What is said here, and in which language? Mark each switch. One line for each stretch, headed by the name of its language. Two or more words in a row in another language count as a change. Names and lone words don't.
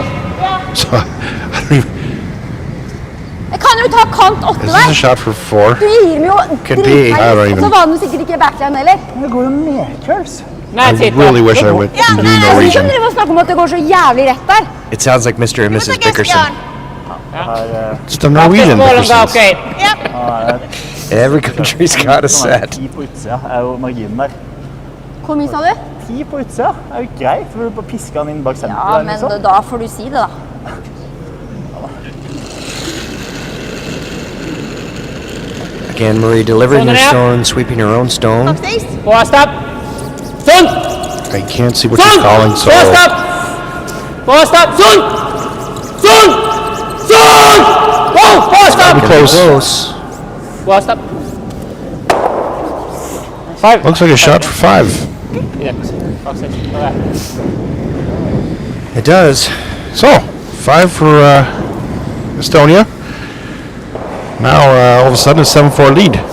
English: So, I don't even,
Norwegian: Jeg kan jo ta kant 8
English: is this a
Norwegian: der.
English: shot for 4?
Norwegian: Du gir meg jo
English: Could be. I don't
Norwegian: Og
English: even-
Norwegian: så var den jo sikkert ikke backline heller. Det går jo medkjørs. Nei,
English: I
Norwegian: sitt
English: really
Norwegian: da.
English: wish I would knew
Norwegian: Jeg skal ikke
English: Norwegian.
Norwegian: drive og snakke om at det går så jævlig rett der.
English: It sounds like Mr. and Mrs. Bickerson. It's the Norwegian
Norwegian: Skålen ga
English: Bickersons.
Norwegian: ok.
English: Every country's got a set.
Norwegian: 10 på utsida er jo marginen der. Hvor mye sa du? 10 på utsida er jo greit, for du bare pisker den inn bak senteret. Ja, eller men noe sånt. da får du si det, da.
English: Again, Marie delivering her Sonia. stone, sweeping her own stone.
Norwegian: På stopp. Sånn!
English: I can't see what she's calling, so
Norwegian: På stopp! På stopp! Sånn! Sånn! Sånn! På stopp!
English: be close. Close.
Norwegian: På stopp.
English: Looks like a shot for 5. It does. So, 5 for Estonia. Now, all of a sudden, a 7-4 lead.